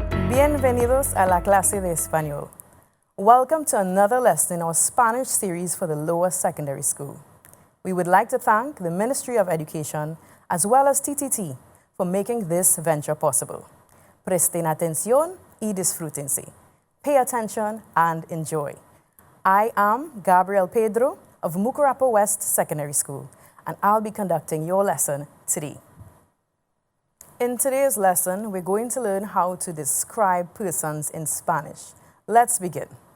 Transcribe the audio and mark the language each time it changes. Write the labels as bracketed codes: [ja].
[es] Bienvenidos a la clase de Español. [en] Welcome to another lesson in our Spanish series for the lower secondary school. We would like to thank the Ministry of Education as well as TTT for making this venture possible. [es] Presten atención y disfrútense. [en] Pay attention and enjoy. I am Gabriel Pedro of Mucurapo West Secondary School, and I'll be conducting your lesson today. In today's lesson, we're going to learn how to describe persons in Spanish. Let's begin.